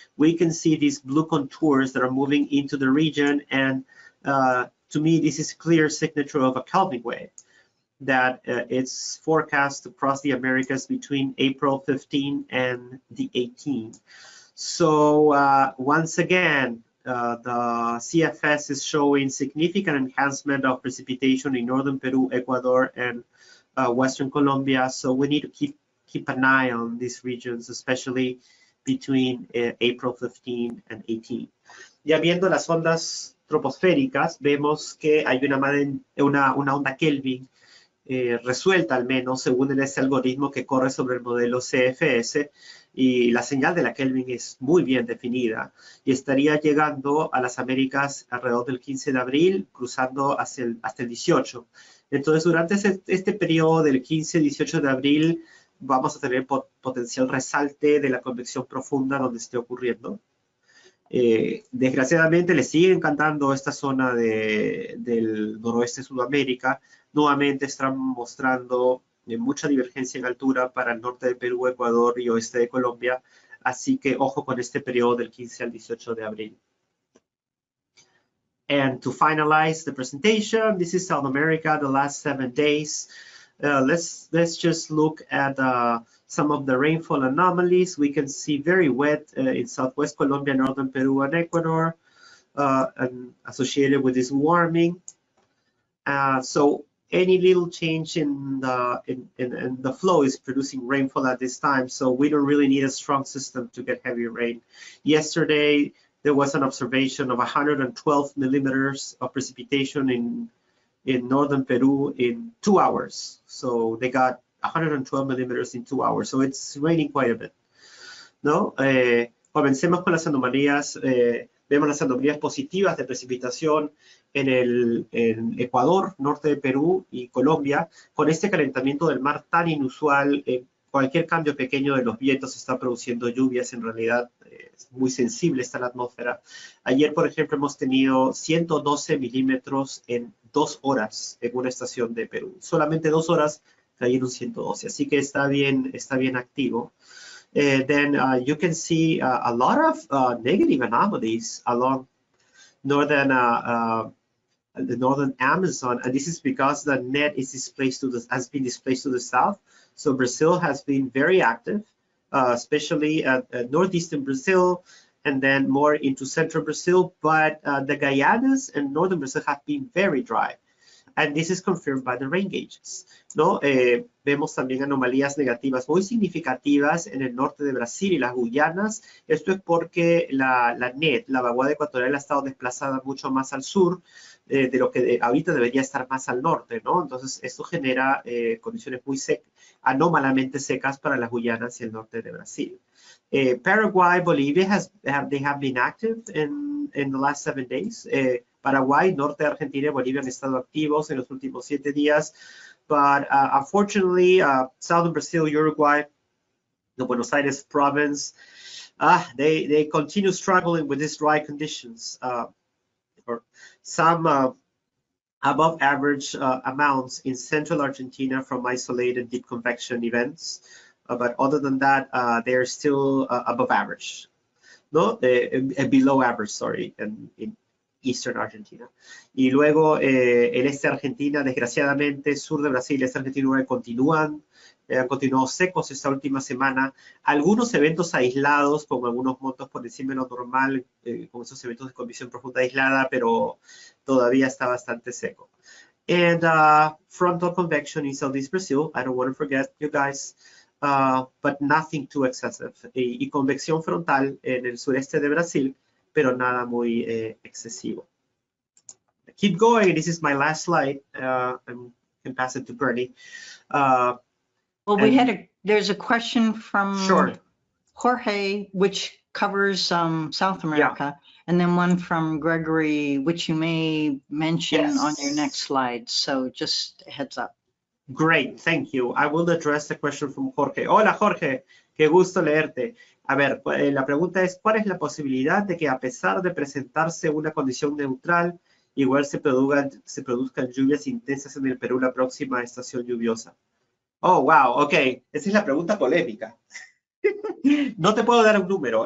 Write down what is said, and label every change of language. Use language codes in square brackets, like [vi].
[en] We can see these blue contours that are moving into the region, and to me, this is a clear signature of a Kelvin wave that it's forecast across the Americas between April 15 and the 18th. So once again, the CFS is showing significant enhancement of precipitation in northern Peru, Ecuador, and western Colombia. So we need to keep an eye on these regions, especially between April 15 and 18. [es] Ya viendo las ondas troposféricas, vemos que hay una onda Kelvin resuelta, al menos según este algoritmo que corre sobre el modelo CFS, y la señal de la Kelvin es muy bien definida y estaría llegando a las Américas alrededor del 15 de abril, cruzando hasta el 18. Entonces, durante este periodo del 15-18 de abril, vamos a tener potencial resalte de la convección profunda donde esté ocurriendo. Desgraciadamente le sigue encantando esta zona del noroeste de Sudamérica. Nuevamente están mostrando mucha divergencia en altura para el norte de Perú, Ecuador y oeste de Colombia. Así que ojo con este periodo del 15 al 18 de abril. [en] And to finalize the presentation, this is South America, the last 7 days. Let's just look at some of the rainfall anomalies. We can see very wet in southwest Colombia, northern Peru, and Ecuador, and associated with this warming. So any little change in the flow is producing rainfall at this time. So we don't really need a strong system to get heavy rain. Yesterday, there was an observation of 112 millimeters of precipitation in northern Peru in 2 hours. So they got 112 millimeters in 2 hours. So it's raining quite a bit. [es] ¿No? Comencemos con las anomalías. Vemos las anomalías positivas de precipitación en Ecuador, norte de Perú y Colombia. Con este calentamiento del mar tan inusual, cualquier cambio pequeño de los vientos está produciendo lluvias. En realidad es muy sensible está la atmósfera. Ayer, por ejemplo, hemos tenido 112 milímetros en 2 horas en una estación de Perú. Solamente 2 horas cayeron 112, así que está bien activo. [en] Then you can see a lot of negative anomalies along the northern Amazon, and this is because the net is has been displaced to the south. So Brazil has been very active, especially at northeastern Brazil, and then more into central Brazil. But the Guyanas and northern Brazil have been very dry. And this is confirmed by the rain gauges, [es] ¿no? Vemos también anomalías negativas muy significativas en el norte de Brasil y las Guyanas. Esto es porque la vaguada ecuatorial ha estado desplazada mucho más al sur de lo que ahorita debería estar más al norte, ¿no? Entonces, esto genera condiciones muy anómalamente secas para las Guyanas y el norte de Brasil. [en] Paraguay, Bolivia, they have been active in the last 7 days. [es] Paraguay, norte de Argentina y Bolivia han estado activos en los últimos 7 días. [en] But unfortunately, southern Brazil, Uruguay, the Buenos Aires province, they continue struggling with these dry conditions. Or some above average amounts in central Argentina from isolated deep convection events. But other than that, they're still above average. No, below average, sorry, in Eastern Argentina. [es] Y luego el este de Argentina, desgraciadamente, sur de Brasil, este Argentina han continuado secos esta última semana. Algunos eventos aislados, como algunos montos por encima de lo normal, con esos eventos de convección profunda aislada, pero todavía está bastante seco. [en] And frontal convection in Southeast Brazil, I don't want to forget you guys, but nothing too excessive. [es] Y convección frontal en el sureste de Brasil, pero nada muy excesivo. [en] Keep going. This is my last slide. I can pass it to Bernie. Well, there's a question from Jorge, which covers South America, and then one from Gregory, which you may mention on your next slide. So just a heads up. Great, thank you. I will address the question from Jorge. [es] Hola, Jorge. Qué gusto leerte. A ver, la pregunta es, ¿cuál es la posibilidad de que a pesar de presentarse una condición neutral, igual se produzcan lluvias intensas en el Perú la próxima estación lluviosa? [en] Oh, wow, ok. [es] Esa es la pregunta polémica. No te puedo dar un número.